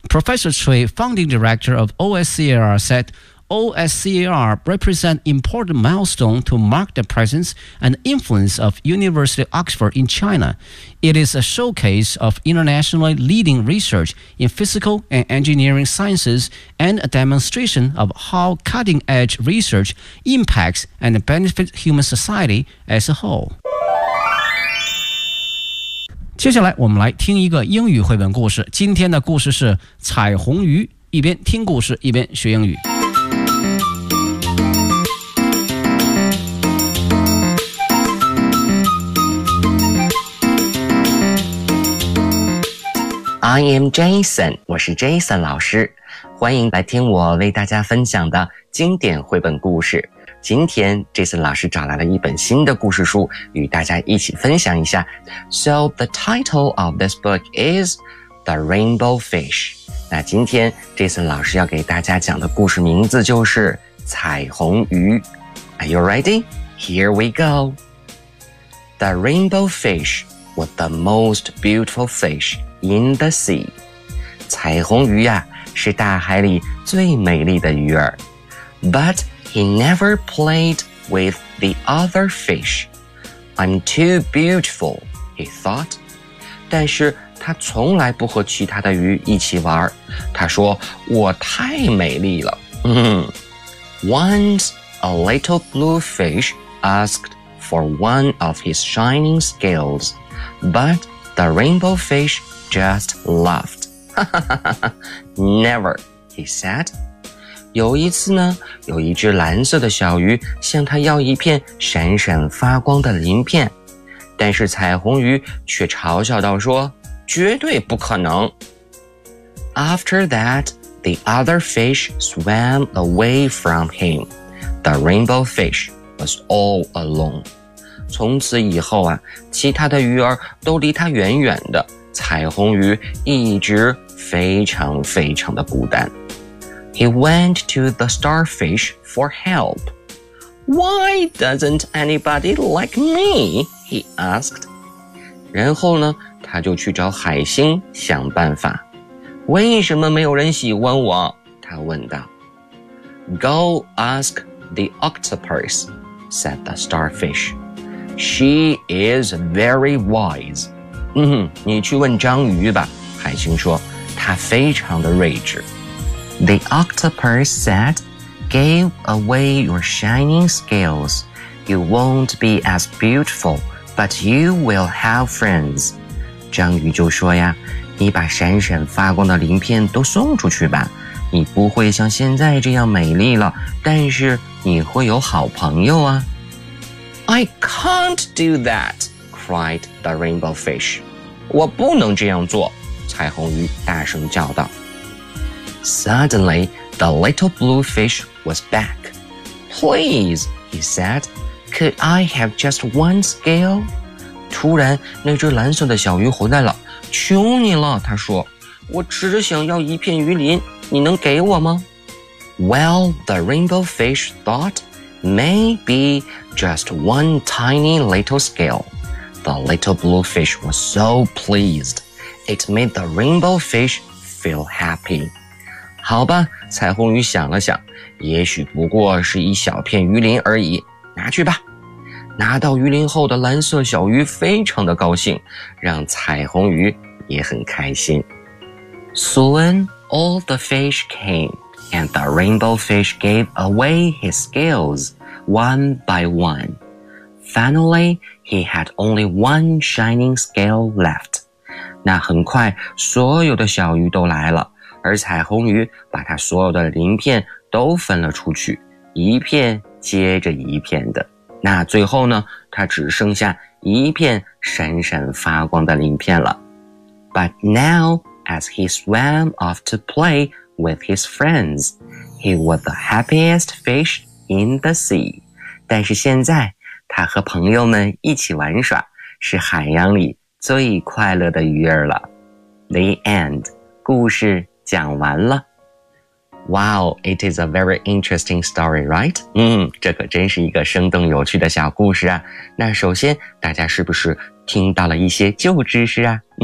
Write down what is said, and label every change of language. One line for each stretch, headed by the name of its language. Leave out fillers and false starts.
English: Professor Cui, founding director of OSCAR, said,OSCAR represents important milestone to mark the presence and influence of University of Oxford in China. It is a showcase of internationally leading research in physical and engineering sciences and a demonstration of how cutting-edge research impacts and benefits human society as a whole.
Chinese: 接下来我们来听一个英语绘本故事。今天的故事是彩虹鱼，一边听故事一边学英语。
English: I am Jason，
Chinese: 我是 Jason 老师，欢迎来听我为大家分享的经典绘本故事。今天 Jason 老师找来了一本新的故事书，与大家一起分享一下。
English: So the title of this book is The Rainbow Fish。
Chinese: 那今天 Jason 老师要给大家讲的故事名字就是彩虹鱼。
English: Are you ready? Here we go. The Rainbow Fish was the most beautiful fish. In the sea，
Chinese: 彩虹鱼呀、是大海里最美丽的鱼儿。
English: But he never played with the other fish. I'm too beautiful, he thought.
Chinese: 但是他从来不和其他的鱼一起玩。他说，我太美丽了。
English: Once a little blue fish asked for one of his shining scales, but the rainbow fish just laughed. Never, he said.
Chinese: 有一次呢，有一只蓝色的小鱼向他要一片闪闪发光的鳞片，但是彩虹鱼却嘲笑道说，绝对不可能。
English: After that, the other fish swam away from him. The rainbow fish was all alone.
Chinese: 从此以后啊，其他的鱼儿都离他远远的，彩虹鱼一直非常非常的孤单。
English: He went to the starfish for help. Why doesn't anybody like me? He asked.
Chinese: 然后呢，他就去找海星想办法。为什么没有人喜欢我？他问道。
English: Go ask the octopus, said the starfish. She is very wise.
Chinese: 你去问章鱼吧，海星说，她非常的睿智。
English: The octopus said, Give away your shining scales. You won't be as beautiful, but you will have friends.
Chinese: 章鱼就说呀，你把闪闪发光的鳞片都送出去吧。你不会像现在这样美丽了，但是你会有好朋友啊。
English: I can't do that, cried the rainbow fish.
Chinese: 我不能这样做，彩虹鱼大声叫道。
English: Suddenly, the little blue fish was back. Please, he said, could I have just one scale?
Chinese: 突然，那只蓝色的小鱼回来了。求你了，他说，我只想要一片鱼鳞，你能给我吗？
English: Well, the rainbow fish thought, maybe just one tiny little scale. The little blue fish was so pleased. It made the rainbow fish feel happy.
Chinese: 好吧，彩虹鱼想了想，也许不过是一小片鱼鳞而已，拿去吧。拿到鱼鳞后的蓝色小鱼非常的高兴，让彩虹鱼也很开心。
English: Soon, all the fish came, and the rainbow fish gave away his scales, one by one. Finally, he had only one shining scale left.
Chinese: 那很快，所有的小鱼都来了。而彩虹鱼把它所有的鳞片都分了出去，一片接着一片的。那最后呢，它只剩下一片闪闪发光的鳞片了。
English: But now, as he swam off to play with his friends, he was the happiest fish in the sea.
Chinese: 但是现在，他和朋友们一起玩耍，是海洋里最快乐的鱼儿了。
English: The end.
Chinese: 故事讲完了。
English: Wow, it is a very interesting story, right?
Chinese: 这可真是一个生动有趣的小故事啊。那首先，大家是不是听到了一些旧知识啊？